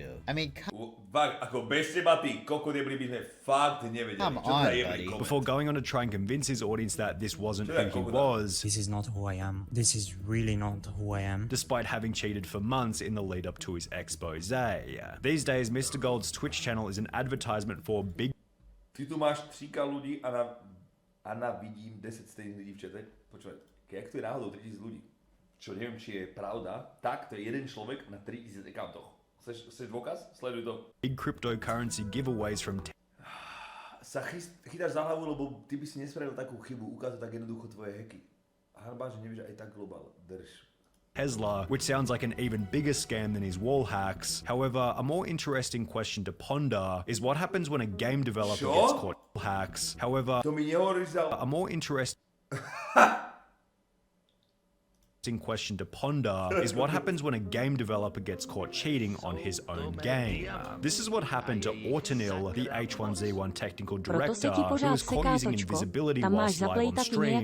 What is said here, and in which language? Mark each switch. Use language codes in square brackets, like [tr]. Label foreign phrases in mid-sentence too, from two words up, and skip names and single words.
[en] I mean, come on, buddy. Before going on to try and convince his audience that this wasn't who he was, This is not who I am. This is really not who I am. despite having cheated for months in the lead up to his expose. These days, Mr. Gold's Twitch channel is an advertisement for big [sk] Ty tu máš 3K ľudí a na vidím 10 stejných ľudí v čete. Počúvaj, jak to je náhodou 3000 ľudí? Čo neviem, či je pravda, tak to je jeden človek na 3000 accountoch. Chceš dôkaz? Sleduj to. [en] big cryptocurrency giveaways from [sk] Sa chytáš za hlavu, lebo ty by si nespravil takú chybu, ukázať tak jednoducho tvoje hacky. Hanba, že nevieš aj tak globál. Drž. [en] Tesla, which sounds like an even bigger scam than his wall hacks. However, a more interesting question to ponder is what happens when a game developer gets caught hacks. However, [sk] To mi nehovoríš za... [en] a more interesting question to ponder is what happens when a game developer gets caught cheating on his own game. This is what happened to Autonil, the H1Z1 technical director, who was caught using invisibility whilst live on stream.